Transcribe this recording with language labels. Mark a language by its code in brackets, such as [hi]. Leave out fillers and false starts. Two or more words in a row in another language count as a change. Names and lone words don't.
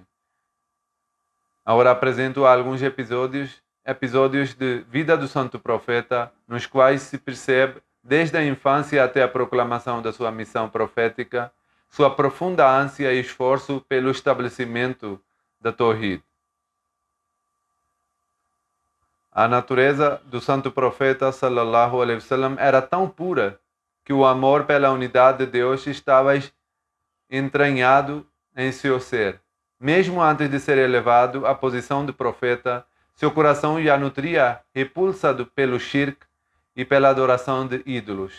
[pt] Agora apresento alguns episódios de vida do Santo Profeta, nos quais se percebe, desde a infância até a proclamação da sua missão profética, sua profunda ânsia e esforço pelo estabelecimento da Tawhid. A natureza do santo profeta [ar] صلى الله عليه وسلم [pt] era tão pura que o amor pela unidade de Deus estava entranhado em seu ser. Mesmo antes de ser elevado à posição de profeta, seu coração já nutria repulsa pelo shirk e pela adoração de ídolos.